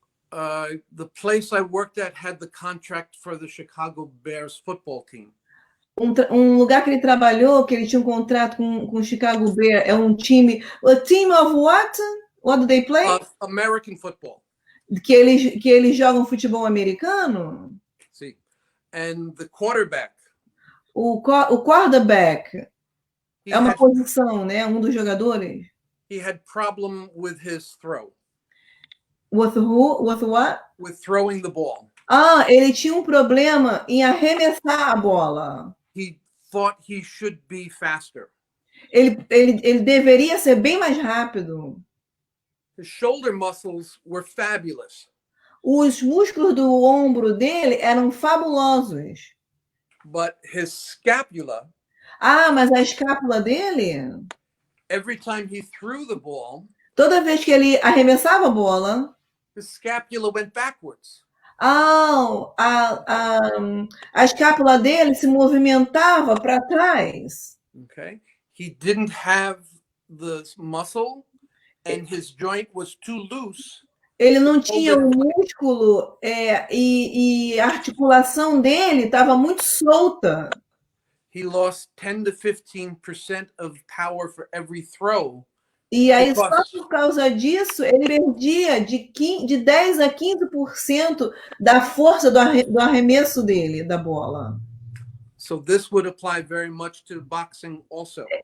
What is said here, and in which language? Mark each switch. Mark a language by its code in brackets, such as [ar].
[en] The place I worked at had the contract for the Chicago Bears football team. [pt] Um lugar que ele trabalhou, que ele tinha um contrato com o Chicago Bears, é um time. [en] A team of what? What do they play? American football. [pt] Que eles jogam futebol americano? [en] Sim. And the quarterback. [pt] O quarterback é uma posição, né? Um dos jogadores. [en] He had problem with his throw. With who? With what? With throwing the ball. [pt] Ele tinha um problema em arremessar a bola. [en] He thought he should be faster. [pt] Ele deveria ser bem mais rápido. [en] His shoulder muscles were fabulous. [pt] Os músculos do ombro dele eram fabulosos. [en] But his scapula. [pt] Mas a escápula dele. [en] Every time he threw the ball. [pt] Toda vez que ele arremessava a bola. [en] His scapula went backwards. [pt] A escápula dele se movimentava para trás. [en] Okay. He didn't have the muscle and his joint was too loose. [pt] Ele não tinha o músculo e a articulação dele estava muito solta. [en] He lost 10 to 15% of power for every throw. [pt] E aí, só por causa disso, ele perdia de 10 a 15% da força do arremesso dele, da bola. [en] So this would apply very much to boxing also.